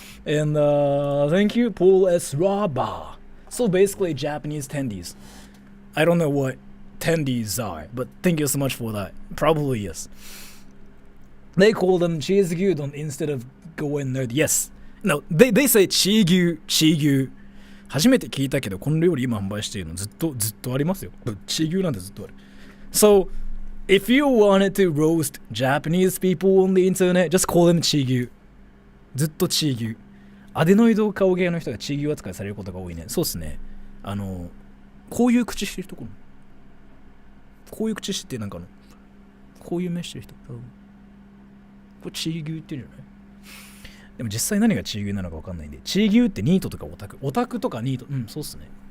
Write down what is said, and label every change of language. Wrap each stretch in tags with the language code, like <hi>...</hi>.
<en>And thank you, Paul S. Raba. So basically, Japanese tendies. I don't know what tendies are, but thank you so much for that. Probably yes. They call them cheese gyudon instead of goen nerd. Yes. No, they say チー牛、チー牛。</en> <ja>初めて聞いたけど、この料理今販売しているのずっとありますよ。チー牛なんてずっとある。</ja> <en>So, if you wanted to roast Japanese people on the internet, just call them チー牛。</en> <ja>ずっとチー牛。アデノイド顔芸の人がチー牛扱いされることが多いね。そうっすね。こういう口してる人こういう口してなんかこういう目してる人。これチー牛って言うんじゃない？でも実際何がチー牛なのか分かんないんで、チー牛ってニートとかオタクとかニート、そうっすね。</ja>